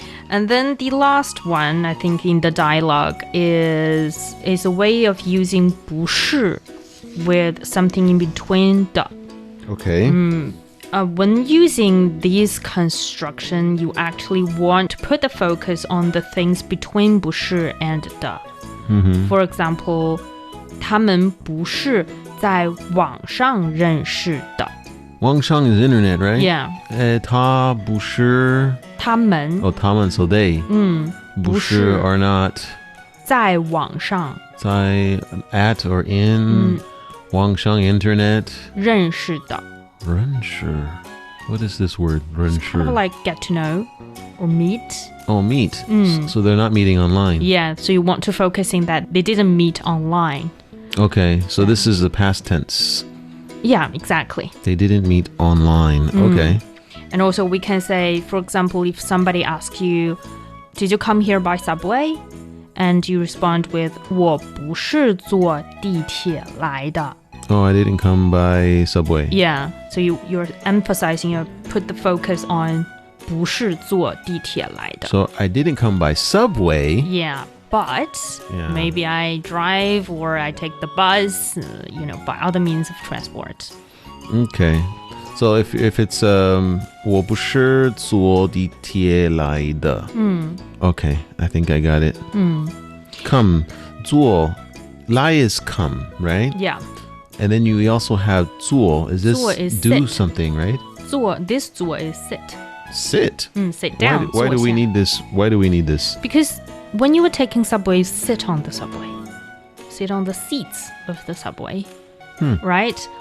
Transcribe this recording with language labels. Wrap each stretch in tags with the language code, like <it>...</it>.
<en>And then the last one, I think, in the dialogue is a way of using 不是 with something in between the. Okay. When using this construction, you actually want to put the focus on the things between 不是 and the. For example,</en> <zh>他们不是在网上认识的.</zh> <en>网上 is internet, right? Yeah.</en> <zh>他不是他们</zh> <en>Oh, 他们 so they. 不是 are not.</en> <zh>在网上</zh> <en>在 at or in. 网上 internet.</en> <zh>认识的.</zh> <en>认识.What is this word? 认识. Kind of like get to know or meet. Oh, meet. So they're not meeting online. Yeah, so you want to focus in that they didn't meet online. Okay, so this is the past tense. Yeah, exactly. They didn't meet online. Okay. And also we can say, for example, if somebody asks you, did you come here by subway? And you respond with</en> <zh>我不是坐地铁来的.</zh> <en>Oh, I didn't come by subway. Yeah, so you're emphasizing, you put the focus on 不是坐地铁来的. So I didn't come by subway. Yeah, but maybe I drive or I take the bus, by other means of transport. Okay. So if it's</en> <zh>我不是坐地铁来的.</zh> <en>Okay, I think I got it. Come, 坐, 来 is come, right? Yeah. And then you also have 坐.Is this 坐 is do sit. something, right? 坐, this 坐 is sit. Sit. Sit down. Why do we need this? Why do we need this? Because when you were taking subways, sit on the subway. Sit on the seats of the subway. Right?</en>